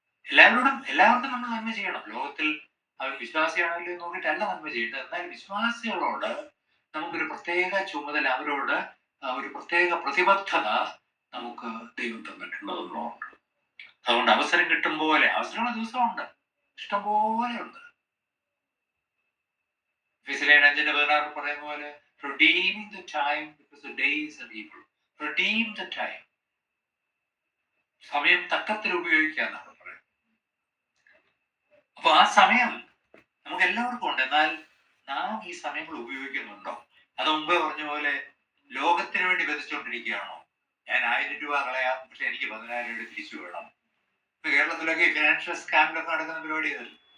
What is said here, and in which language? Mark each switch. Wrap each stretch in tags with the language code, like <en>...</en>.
<ml>എല്ലാവർക്കും നമ്മൾ നന്മ ചെയ്യണം. ലോകത്തിൽ അവർ വിശ്വാസിയാണല്ലോ എന്ന് നോക്കിയിട്ടല്ല നന്മ ചെയ്യേണ്ടത്. എന്നാൽ വിശ്വാസികളോട് നമുക്കൊരു പ്രത്യേക ചുമതല, അവരോട് ഒരു പ്രത്യേക പ്രതിബദ്ധത നമുക്ക് ദൈവം തന്നിട്ടുള്ളതുകൊണ്ട്. അതുകൊണ്ട് അവസരം കിട്ടും പോലെ, അവസരമുള്ള ദിവസമുണ്ട്, ഇഷ്ടംപോലെ ഉണ്ട്.</ml> <en>ഫിസിലേൻ 5:16</en> <ml>പറയുന്ന പോലെ</ml> <en>redeem the time because the days are evil. Redeem the time.</en> <ml>സമയം തക്കത്തിൽ ഉപയോഗിക്കാന്നാണ് പറയുന്നത്. അപ്പൊ ആ സമയം നമുക്ക് എല്ലാവർക്കും ഉണ്ട്. എന്നാൽ നാം ഈ സമയങ്ങൾ ഉപയോഗിക്കുന്നുണ്ടോ? അത് മുമ്പേ പറഞ്ഞ പോലെ ലോകത്തിന് വേണ്ടി വിതച്ചുകൊണ്ടിരിക്കുകയാണോ? ഞാൻ 1000 രൂപ കളയാം, പക്ഷെ എനിക്ക് 10,000 രൂപ തിരിച്ചു വേണം. ഇപ്പൊ കേരളത്തിലൊക്കെ ഫിനാൻഷ്യൽ സ്കാമിലൊക്കെ നടക്കുന്ന പരിപാടി അതല്ല.</ml>